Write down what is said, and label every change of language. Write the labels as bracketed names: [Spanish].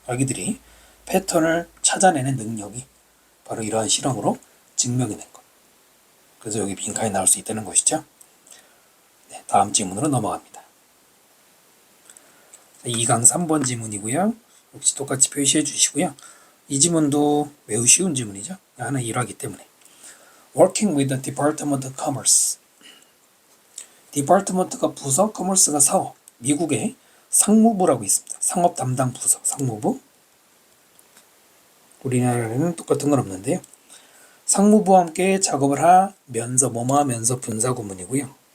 [Korean] 아기들이 패턴을 찾아내는 능력이 바로 이러한 실험으로 증명이 된 것. 그래서 여기 빈칸이 나올 수 있다는 것이죠. 네, 다음 지문으로 넘어갑니다. 2강 3번 지문이고요. 역시 똑같이 표시해 주시고요. 이 지문도 매우 쉬운 지문이죠. 하나 일하기 때문에. [English] Working with the Department of Commerce. [Korean] Department가 부서, Commerce가 사업. 미국의 상무부라고 있습니다. 상업 담당 부서, 상무부. 우리나라에는 똑같은 건 없는데요. 상무부와 함께 작업을 하면서 뭐뭐하면서 분사 구문이고요.